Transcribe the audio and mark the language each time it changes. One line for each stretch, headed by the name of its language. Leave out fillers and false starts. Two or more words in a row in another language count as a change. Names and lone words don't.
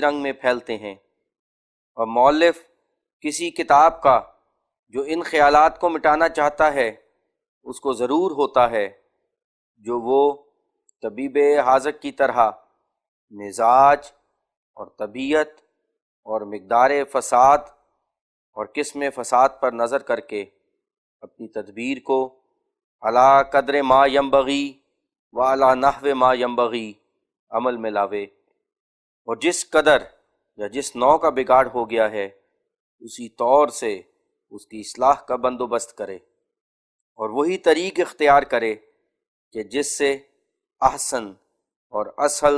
Urdu: رنگ میں پھیلتے ہیں، اور مؤلف کسی کتاب کا جو ان خیالات کو مٹانا چاہتا ہے اس کو ضرور ہوتا ہے جو وہ طبیب حاذق کی طرح مزاج اور طبیعت اور مقدار فساد اور قسم فساد پر نظر کر کے اپنی تدبیر کو
Arabic: علی قدر ما ینبغی و علی نحو ما ینبغی
Urdu: عمل میں لاوے، اور جس قدر یا جس نوع کا بگاڑ ہو گیا ہے اسی طور سے اس کی اصلاح کا بندوبست کرے، اور وہی طریق اختیار کرے کہ جس سے احسن اور اسہل